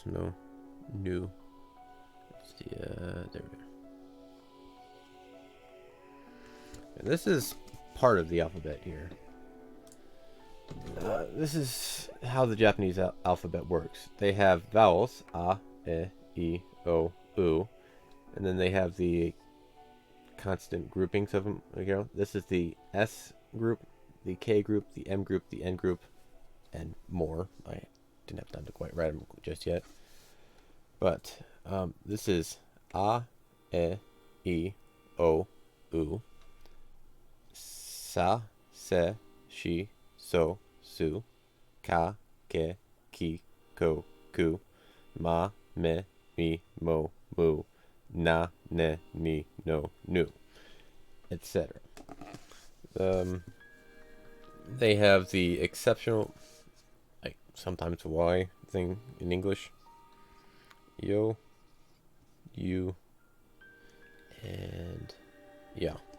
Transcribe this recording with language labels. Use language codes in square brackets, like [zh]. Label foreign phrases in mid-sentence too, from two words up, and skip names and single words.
[en] No. New. There we go. And this is part of the alphabet here. This is how the Japanese alphabet works. They have vowels, a, [ja] e, I, o, u, [en] and then they have the constant groupings of them. This is the S group, the K group, the M group, the N group, and more. I didn't have time to quite write them just yet. But this is a, [ja] I, o, u, sa, se, she, so, su, ka, ke, ki, ko, ku, ma, me, mi, mo, mu, na, ne, ni, no, nu, etc. [en] They have the exceptional, like sometimes Y thing in English. Yo, you, and yeah.